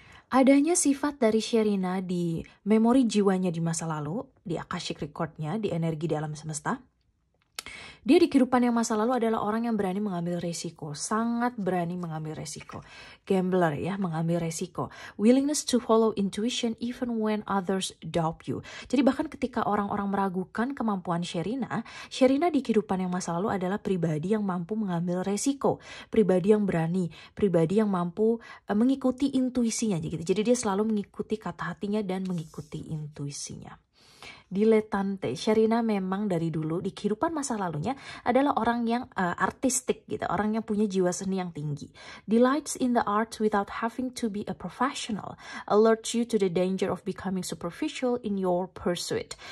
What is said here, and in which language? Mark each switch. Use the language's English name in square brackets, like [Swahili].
[Indonesian] Adanya sifat dari Sherina di memori jiwanya di masa lalu, di Akashic Record-nya, di energi di alam semesta. Dia di kehidupan yang masa lalu adalah orang yang berani mengambil resiko, sangat berani mengambil resiko. Gambler ya, mengambil resiko. [English] Willingness to follow intuition even when others doubt you. [Indonesian] Jadi bahkan ketika orang-orang meragukan kemampuan Sherina, Sherina di kehidupan yang masa lalu adalah pribadi yang mampu mengambil resiko, pribadi yang berani, pribadi yang mampu mengikuti intuisinya gitu. Jadi dia selalu mengikuti kata hatinya dan mengikuti intuisinya. Diletante, Sherina memang dari dulu di kehidupan masa lalunya adalah orang yang artistik gitu, orang yang punya jiwa seni yang tinggi. [English] Delights in the arts without having to be a professional, alerts you to the danger of becoming superficial in your pursuit.